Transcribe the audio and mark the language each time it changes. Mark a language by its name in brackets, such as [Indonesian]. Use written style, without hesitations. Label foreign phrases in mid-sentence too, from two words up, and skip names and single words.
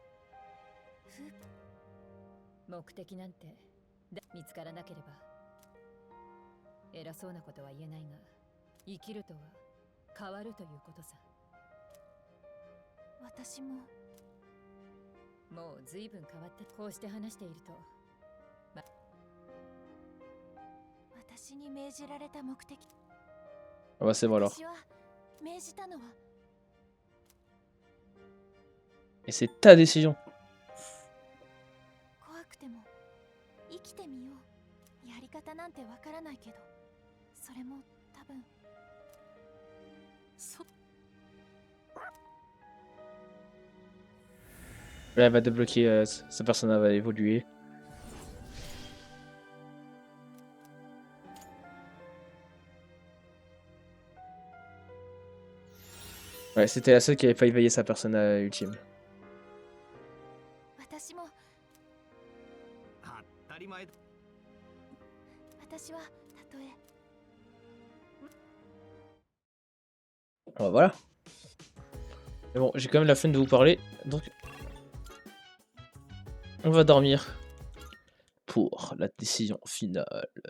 [Japanese] 目的なんて見つからなければ偉そうなことは言えないが生きるとは変わるということさ。私ももう随分変わってこうして話していると私に命じられた目的 [French] Ah bah c'est bon alors. [Japanese] 私は命じたのは [French] Et c'est ta décision. [Japanese] 怖くても生きてみようやり方なんてわからないけどそれも多分 [French] Là, elle va débloquer, sa persona va évoluer. Ouais, c'était la seule qui avait pas éveillé sa persona ultime. [Japanese] 私も当たり前だ私はたとえ [French] Alors voilà. Mais bon, j'ai quand même la flemme de vous parler, donc on va dormir pour la décision finale.